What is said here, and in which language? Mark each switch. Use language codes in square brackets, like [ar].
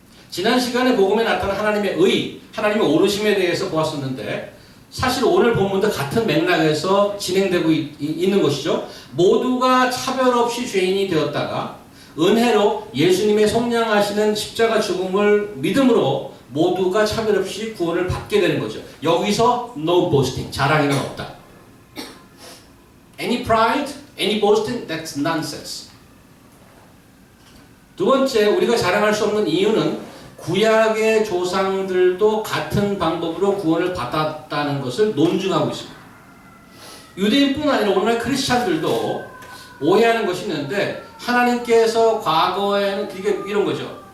[ko] 지난 시간에 복음에 나타난 하나님의 의, 하나님의 오르심에 대해서 보았었는데 사실 오늘 본문도 같은 맥락에서 진행되고 있는 것이죠. 모두가 차별 없이 죄인이 되었다가 은혜로 예수님의 속량하시는 십자가 죽음을 믿음으로 모두가 차별 없이 구원을 받게 되는 거죠. 여기서 [en] no boasting, [ko] 자랑이는 없다. [en] Any pride, any boasting, that's nonsense. [ko] 두 번째, 우리가 자랑할 수 없는 이유는 구약의 조상들도 같은 방법으로 구원을 받았다는 것을 논증하고 있습니다. 유대인뿐 아니라 오늘날 크리스찬들도 오해하는 것이 있는데 하나님께서 과거에는 이게 이런 거죠.